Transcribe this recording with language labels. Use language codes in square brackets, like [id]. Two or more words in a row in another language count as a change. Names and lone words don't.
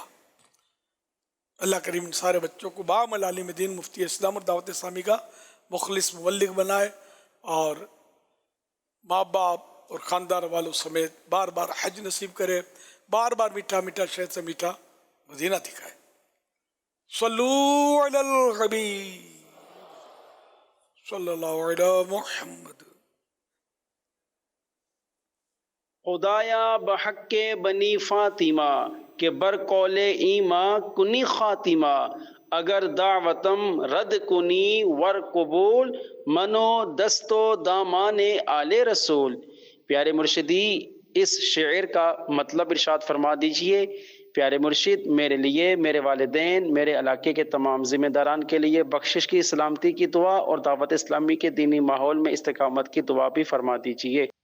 [ur] اللہ کریم ان سارے بچوں کو بعمل عالم دین، مفتی اسلام اور دعوت اسلامی کا مخلص مبلغ بنائے، اور ماں باپ اور خاندان والوں سمیت بار بار حج نصیب کرے، بار بار میٹھا میٹھا شہد سے میٹھا مدینہ دکھائے۔ [ar] صلو علی الحبیب صلی اللہ علی محمد۔ [fa] خدایا بحق بنی فاطمہ کہ بر قول ایماں کنی خاتمہ، اگر دعوتم رد کنی ور قبول، منو دستو دامان آل رسول۔ [ur] پیارے مرشدی، اس شعر کا مطلب ارشاد فرما دیجئے۔ پیارے مرشد، میرے لیے، میرے والدین، میرے علاقے کے تمام ذمہ داران کے لیے بخشش کی، سلامتی کی دعا اور دعوت اسلامی کے دینی ماحول میں استقامت کی دعا بھی فرما دیجئے۔